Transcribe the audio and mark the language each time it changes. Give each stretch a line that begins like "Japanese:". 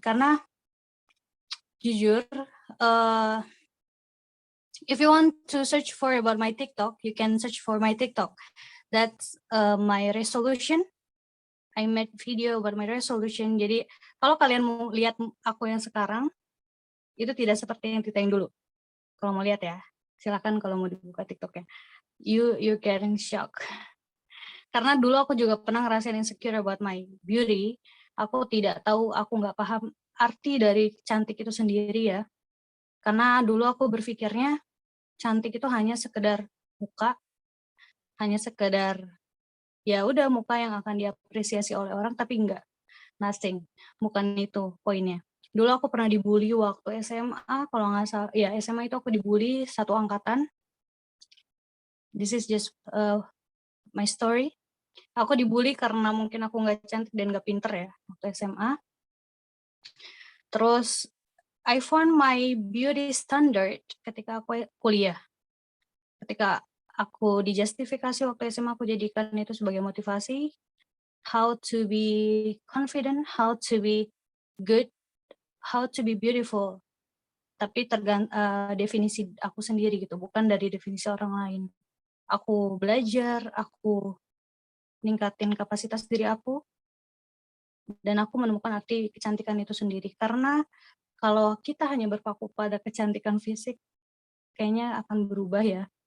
Indonesian: Karena jujur,
English: if you want to search for about my TikTok, you can search for my TikTok. That's my resolution. I made video about my resolution.
Indonesian: Jadi kalau kalian mau lihat aku yang sekarang, itu tidak seperti yang Tita yang dulu. Kalau mau lihat ya, silakan kalau mau dibuka TikToknya.
English: You getting shock.
Indonesian: Karena dulu aku juga pernah ngerasain insecure
English: about my beauty.
Indonesian: Aku tidak tahu, aku nggak paham arti dari cantik itu sendiri ya. Karena dulu aku berpikirnya cantik itu hanya sekedar muka, hanya sekedar ya udah muka yang akan diapresiasi oleh orang, tapi enggak, nothing, bukan itu poinnya. Dulu aku pernah dibully waktu SMA, kalau nggak salah, ya SMA itu aku dibully satu angkatan.
English: This is just my story.
Indonesian: Aku dibully karena mungkin aku nggak cantik dan nggak pinter ya waktu SMA. Terus
English: I found my beauty standard
Indonesian: ketika aku kuliah. Ketika aku dijustifikasi waktu SMA, aku jadikan itu sebagai motivasi.
English: How to be confident, how to be good, how to be beautiful.
Indonesian: Tapi definisi aku sendiri gitu, bukan dari definisi orang lain. Aku belajar, aku ningkatin kapasitas diri aku, dan aku menemukan arti kecantikan itu sendiri. Karena kalau kita hanya berpaku pada kecantikan fisik, kayaknya akan berubah ya.